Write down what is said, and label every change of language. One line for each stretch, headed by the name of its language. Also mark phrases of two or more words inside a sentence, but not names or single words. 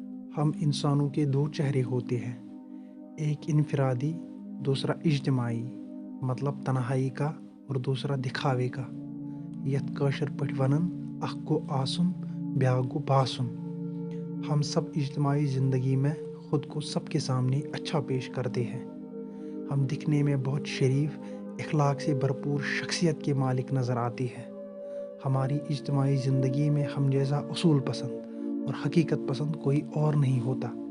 Hindi: हम इंसानों के दो चेहरे होते हैं, एक इनफरादी, दूसरा इज्तिमाई, मतलब तन्हाई का, और दूसरा दिखावे का।
Kashmiri: यथ काशिर पठ वनन अख गो आसुन ब्याह गो बासुन।
Hindi: हम सब इज्तिमाई ज़िंदगी में ख़ुद को सबके सामने अच्छा पेश करते हैं। हम दिखने में बहुत शरीफ, इखलाक से भरपूर शख्सियत के मालिक नज़र आते हैं। हमारी इज्तिमाई ज़िंदगी में हम जैसा उसूल पसंद और हकीकत पसंद कोई और नहीं होता।